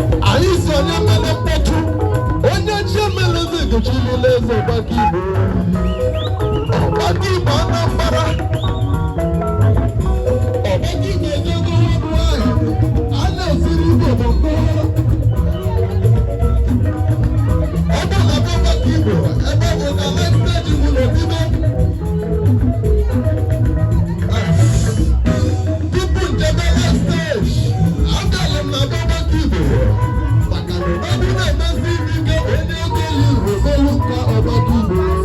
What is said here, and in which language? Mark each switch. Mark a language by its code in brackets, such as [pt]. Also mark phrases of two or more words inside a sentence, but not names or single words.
[ig] Anyị si onye mere mkpọtụ, onye chi mere eze gochirila eze Ọgbakọ Igbo. Ọgbakọ Igbo Anambra. Ọgbakọ Igbo ejego worldwide. A na-esiri Igbo bụ mbụ. Ebe ọ na-abụ Ọgbakọ Igbo, ebe ọ bụ na [en] life stage [ig] bụ n'obibi. Tupu njebe [en] life stage, [ig] abịala m na Ọgbakọ Igbo. Maka na ọ bụ na-emezi ike onye okenye Igbo olu ka Ọgbakọ Igbo.